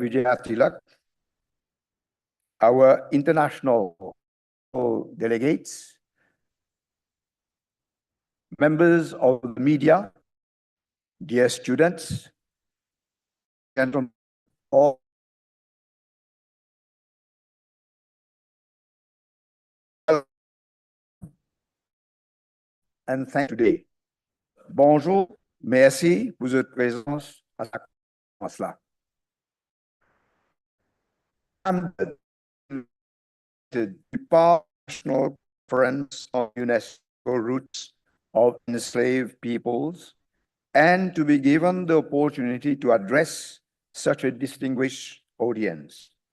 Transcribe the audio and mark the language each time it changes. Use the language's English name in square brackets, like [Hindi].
[English] Vijaya Tilak, our international delegates, members of the media, dear students, gentlemen, all and thank you today. [French] Bonjour, merci pour votre présence à la conférence là. [English] Du National Conference on UNESCO Roots of Enslaved Peoples, and to be given the opportunity to address such a distinguished audience.